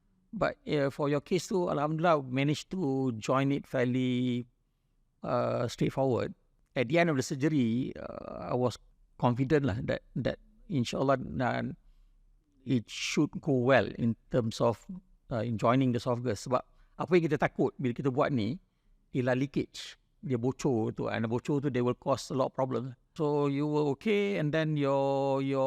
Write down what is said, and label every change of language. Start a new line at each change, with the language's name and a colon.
English: But for your case tu alhamdulillah managed to join it fairly straightforward. At the end of the surgery, I was confident lah that insyaAllah it should go well in terms of in joining the esophagus.
Malay: Sebab apa yang kita takut bila kita buat ni ialah leakage. Dia bocor tu,
English: and
Malay: bocor tu
English: they will cause a lot of problems. So you were okay, and then your